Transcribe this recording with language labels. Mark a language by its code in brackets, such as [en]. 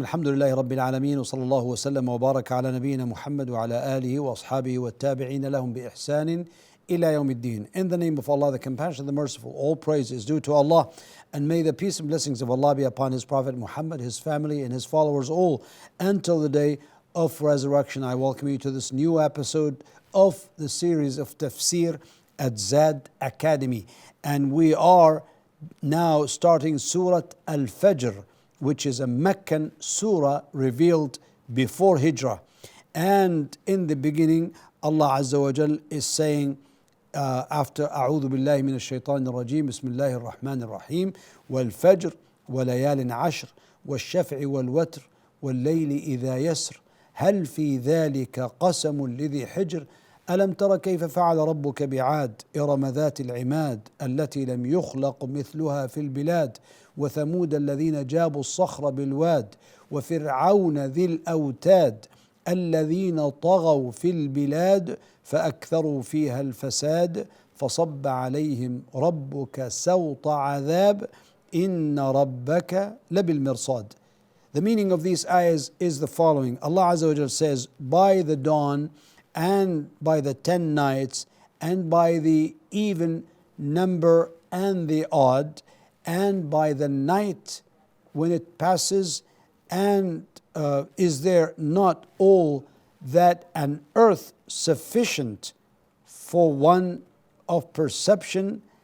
[ar] الحمد لله رب العالمين، وصلى الله وسلم وبارك على نبينا محمد وعلى آله وأصحابه والتابعين لهم بإحسان إلى يوم الدين. [en] In the name of Allah, the Compassionate, the Merciful, all praise is due to Allah, and may the peace and blessings of Allah be upon His Prophet Muhammad, his family, and his followers all until the day of resurrection. I welcome you to this new episode of the series of Tafsir at Zad Academy, and we are now starting Surah Al-Fajr, which is a Meccan surah revealed before Hijrah. And in the beginning, Allah Azza wa Jal is saying, after [ar] أعوذ بالله من الشيطان الرجيم بسم الله الرحمن الرحيم والفجر وليال عشر والشفع والوتر والليل إذا يسر هل في ذلك قسم لذي حجر ألم تر كيف فعل ربك بعاد إرم ذات العماد التي لم يخلق مثلها في البلاد وثمود الذين جابوا الصخر بالواد وفرعون ذي الأوتاد الذين طغوا في البلاد فأكثروا فيها الفساد فصب عليهم ربك سوط عذاب إن ربك لبالمرصاد. [en] The meaning of these ayahs is the following. Allah Azza wa Jalla says, by the dawn and by the 10 nights and by the even number and the odd and by the night when it passes, and is there not all that an earth sufficient for one of perception?